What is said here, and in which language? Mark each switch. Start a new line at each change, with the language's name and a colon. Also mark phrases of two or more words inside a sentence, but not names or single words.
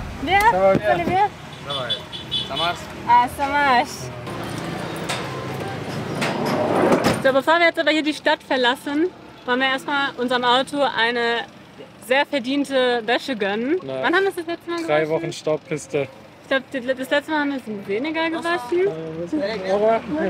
French: Bien? Ça va bien. Vous allez bien? Ça marche? Ah, ça marche.
German: So, bevor wir jetzt aber hier die Stadt verlassen, wollen wir erstmal unserem Auto eine sehr verdiente Wäsche gönnen. Na, Wann haben wir das letzte Mal gewaschen? 3 Wochen Staubpiste. Ich glaube, das letzte Mal haben wir es weniger gewaschen. Aber,